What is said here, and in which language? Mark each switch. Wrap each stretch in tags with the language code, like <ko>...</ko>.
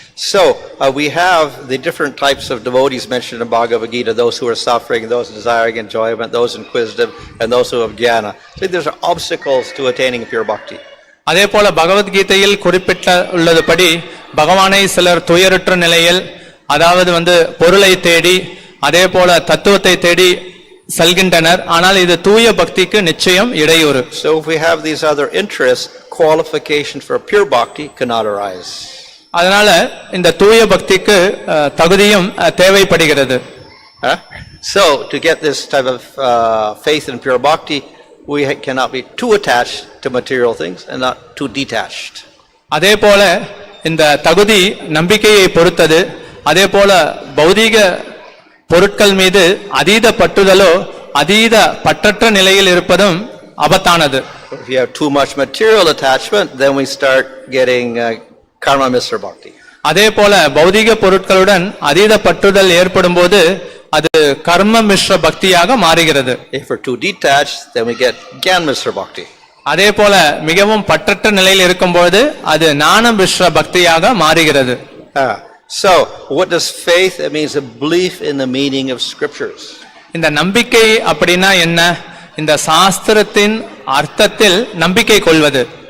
<en>So we have the different types of devotees mentioned in Bhagavad Gita, those who are suffering, those desiring enjoyment, those inquisitive, and those who have jnana. So these are obstacles to attaining pure bhakti.</en> <ta>அதே போல பகவத்கீதையில் குறிப்பிட்ட உள்ளதுபடி பகவானை சிலர் துயருற்ற நிலையில், அதாவது பொருளை தேடி அதே போல தத்துவத்தை தேடி செல்கின்றனர். ஆனால் இது தூய பக்திக்கு நிச்சயம் இடையூறு.</ta> <en>So if we have these other interests, qualification for pure bhakti cannot arise.</en> <ta>அதனால இந்த தூய பக்திக்கு தகுதியும் தேவைப்படுகிறது.</ta> <en>So to get this type of faith in pure bhakti, we cannot be too attached to material things and not too detached.</en> <ta>அதே போல இந்த தகுதி நம்பிக்கையை பொறுத்தது. அதே போல பௌதீக பொருட்கள் மீது அதீத பற்றுதலோ அதீத பற்றற்ற நிலையில் இருப்பதும் ஆபத்தானது.</ta> <en>If you have too much material attachment, then we start getting karma Mr. Bhakti.</en> <ta>அதே போல பௌதிக பொருட்களுடன் அதீத பற்றுதல் ஏற்படும் போது அது கர்ம மிஸ்ர பக்தியாக மாறுகிறது.</ta> <en>If we're too detached, then we get Gyan Mr. Bhakti.</en> <ta>அதே போல மிகவும் பற்றற்ற நிலையில் இருக்கும்போது அது ஞான மிஸ்ர பக்தியாக மாறுகிறது.</ta> <en>So what does faith? It means a belief in the meaning of scriptures.</en> <ta>இந்த நம்பிக்கை அப்படின்னா என்ன? இந்த சாஸ்திரத்தின் அர்த்தத்தில் நம்பிக்கை கொள்வது.</ta>